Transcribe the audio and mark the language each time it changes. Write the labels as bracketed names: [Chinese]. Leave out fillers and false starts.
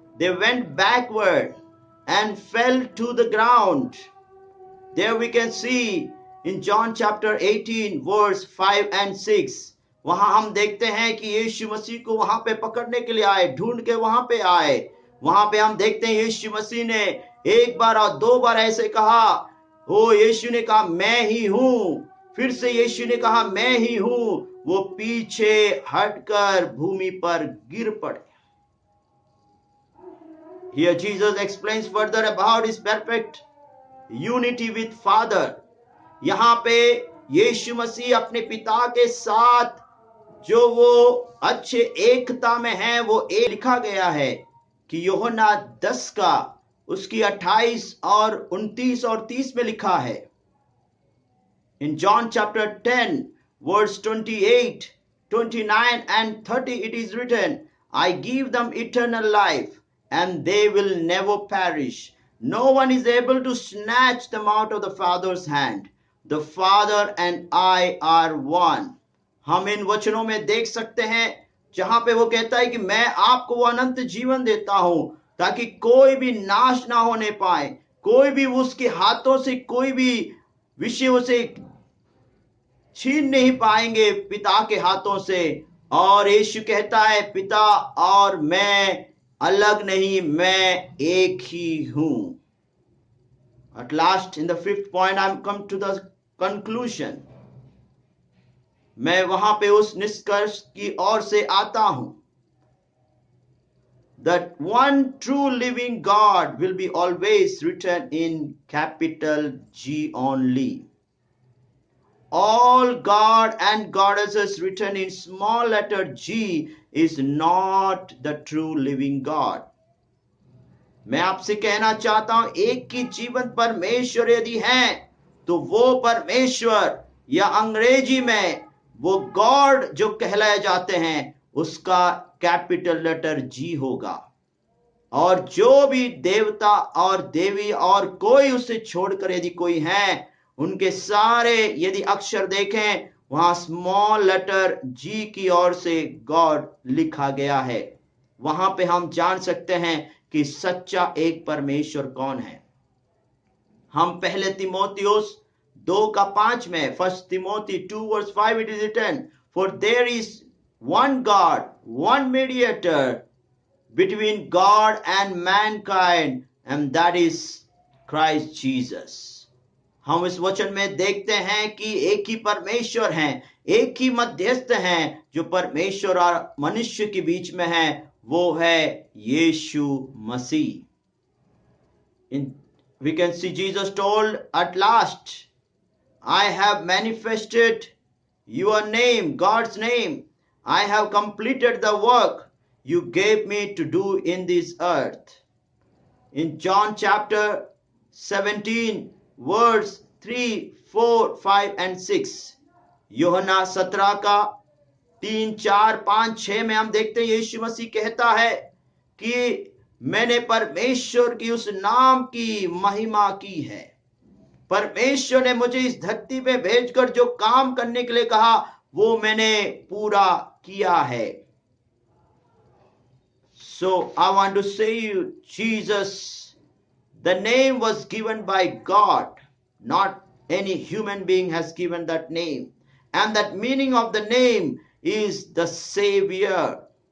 [English] They went backward and fell to the ground. There we can see in John chapter 18 verse 5 and 6. [Hindi] वहां हम देखते हैं कि यीशु मसीह को वहां पे पकड़ने के लिए आए, ढूंढ के वहां पे आए. वहां पे हम देखते हैं यीशु मसीह ने एक बार और 2 बार ऐसे कहा. वो यीशु ने कहा मैं ही हूं, फिर से यीशु ने कहा मैं ही हूं. वो पीछे हटकर भूमि पर गिर पड़े. [English] Here Jesus explains further about his perfect unity with Father. [Hindi] यहां पे यीशु मसीह अपने पिता के साथ जो वो अच्छे एकता में है, वो लिखा गया है कि यूहन्ना 10 का उसकी 28 और 29 और 30 में लिखा है. [English] In John chapter 10 verse 28, 29 and 30 it is written, I give them eternal life and they will never perish. No one is able to snatch them out of the Father's hand. The Father and I are one. [Hindi] हम इन वचनों में देख सकते हैं जहां पे वो कहता है कि मैं आपको वो अनंत जीवन देता हूं ताकि कोई भी नाश ना होने पाए, कोई भी उसके हाथों से कोई भी विषय उसे छीन नहीं पाएंगे पिता के हाथों से. और यीशु कहता है पिता और मैं अलग नहीं, मैं एक ही हूं. [English] At last, in the 5th point, I'm come to the conclusion. [Hindi] मैं वहां पे उस निष्कर्ष की ओर से आता हूं. [English] That one true living God will be always written in capital G only. All God and goddesses written in small letter G is not the true living God. [Hindi] मैं आपसे कहना चाहता हूं, एक की जीवन परमेश्वर यदि है तो वो परमेश्वर, या अंग्रेजी में वो गॉड जो कहलाए जाते हैं, उसका कैपिटल लेटर जी होगा. और जो भी देवता और देवी और कोई उससे छोड़कर यदि कोई है, उनके सारे यदि अक्षर देखें, वहां स्मॉल लेटर जी की ओर से गॉड लिखा गया है. वहां पे हम जान सकते हैं कि सच्चा एक परमेश्वर कौन है. हम पहले तिमोथियुस 2:5 में, [English] 1 Timothy 2:5 it is written, for there is one God, one mediator between God and mankind, and that is Christ Jesus. [Hindi] हम इस वचन में देखते हैं कि एक ही परमेश्वर हैं, एक ही मध्यस्थ हैं जो परमेश्वर और मनुष्य के बीच में है, वो है यीशु मसीह. [English] We can see Jesus told at last, I have manifested your name, God's name. I have completed the work you gave me to do in this earth. In John chapter 17, verse 3, 4, 5 and 6. [Hindi] यूहन्ना 17 का 3, 4, 5, 6 में हम देखते हैं यीशु मसीह कहता है कि मैंने परमेश्वर की उस नाम की महिमा की है. परमेश्वर ने मुझे इस धरती पे भेजकर जो काम करने के लिए कहा वो मैंने पूरा किया है. [English] So I want to say you, Jesus, the name was given by God, not any human being has given that name. And that meaning of the name is the Savior.